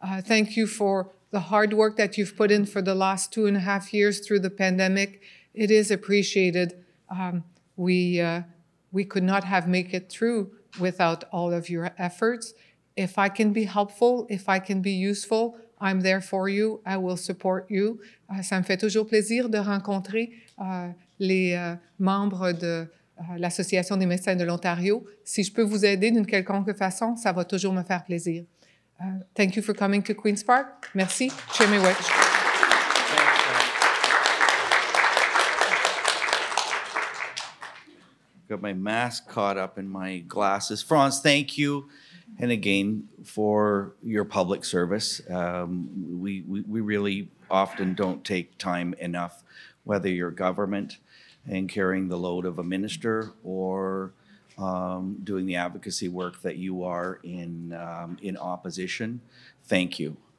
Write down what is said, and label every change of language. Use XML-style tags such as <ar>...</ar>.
<en>Thank you for the hard work that you've put in for the last 2.5 years through the pandemic. It is appreciated. We could not have made it through without all of your efforts. If I can be helpful, if I can be useful, I'm there for you. I will support you.</en> <fr>Ça me fait toujours plaisir de rencontrer les membres de l'Association des médecins de l'Ontario. Si je peux vous aider d'une quelconque façon, ça va toujours me faire plaisir.</fr> <en>Thank you for coming to Queen's Park.</en> <fr>Merci. Chemewich.</fr> <en>Got my mask caught up in my glasses. Franz, thank you. And again, for your public service. We really often don't take time enough, whether you're government and carrying the load of a minister or doing the advocacy work that you are in opposition. Thank you.</en>